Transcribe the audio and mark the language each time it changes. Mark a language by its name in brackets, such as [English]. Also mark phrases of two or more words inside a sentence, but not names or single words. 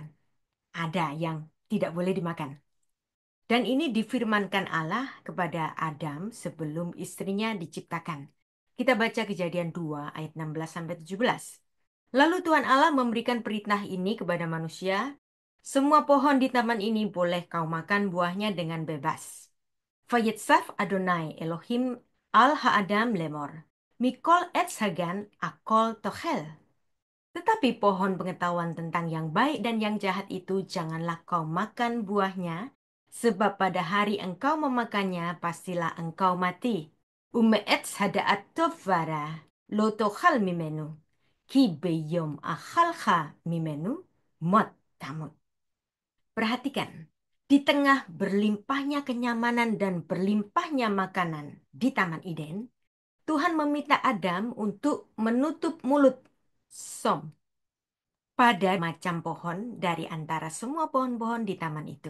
[Indonesian] Ada yang tidak boleh dimakan. Dan ini difirmankan Allah kepada Adam sebelum istrinya diciptakan. Kita baca Kejadian 2 ayat 16-17. Lalu Tuhan Allah memberikan perintah ini kepada manusia, semua pohon di taman ini boleh kau makan buahnya dengan bebas. [Hebrew] ויצו אדוני אלוהים על האדם לאמור, מכל עץ הגן אכול תאכל. [Indonesian] Tetapi pohon pengetahuan tentang yang baik dan yang jahat itu janganlah kau makan buahnya, sebab pada hari engkau memakannya pastilah engkau mati. [Hebrew] ומעץ הדעת טוב ורע לא תאכל ממנו, כי ביום אכלך ממנו מות תמות. [Indonesian] Perhatikan, di tengah berlimpahnya kenyamanan dan berlimpahnya makanan di Taman Eden, Tuhan meminta Adam untuk menutup mulut, som, pada macam pohon dari antara semua pohon-pohon di taman itu.